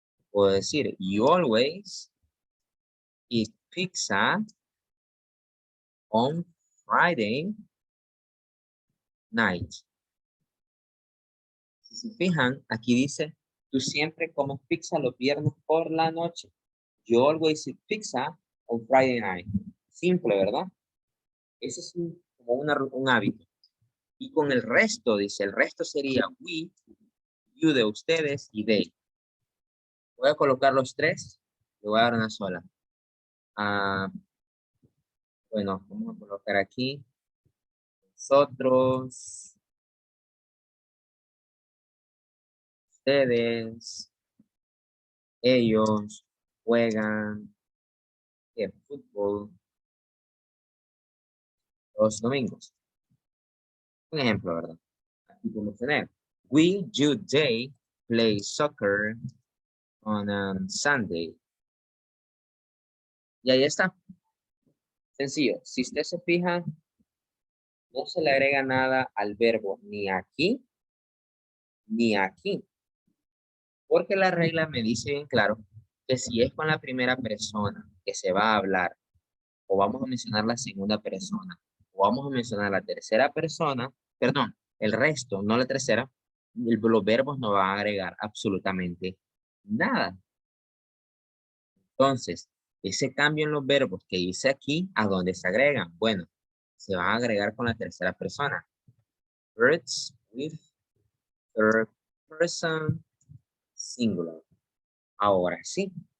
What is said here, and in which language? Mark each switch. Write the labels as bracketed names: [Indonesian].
[Spanish] Puedo decir, [English] you always eat pizza on Friday night. [Spanish] Si se fijan, aquí dice, tú siempre comes pizza los viernes por la noche. [English] You always eat pizza on Friday night. [Spanish] Simple, ¿verdad? Ese es como un hábito. Y con el resto, dice, el resto sería we, you de ustedes y they. Voy a colocar los 3, le voy a dar una sola. Bueno, vamos a colocar aquí. Nosotros. Ustedes. Ellos juegan fútbol los domingos. Un ejemplo, ¿verdad? Aquí podemos tener. [English] We, you, they play soccer on Sunday. [Spanish] Y ahí está. Sencillo, si usted se fija, no se le agrega nada al verbo ni aquí, ni aquí. Porque la regla me dice bien claro que si es con la primera persona que se va a hablar, o vamos a mencionar la segunda persona, o vamos a mencionar la tercera persona, perdón, el resto, no la tercera, los verbos no van a agregar absolutamente nada. Entonces, ese cambio en los verbos que hice aquí, ¿a dónde se agregan? Bueno, se van a agregar con la tercera persona. [English] Words with third person singular. [Spanish] Ahora sí.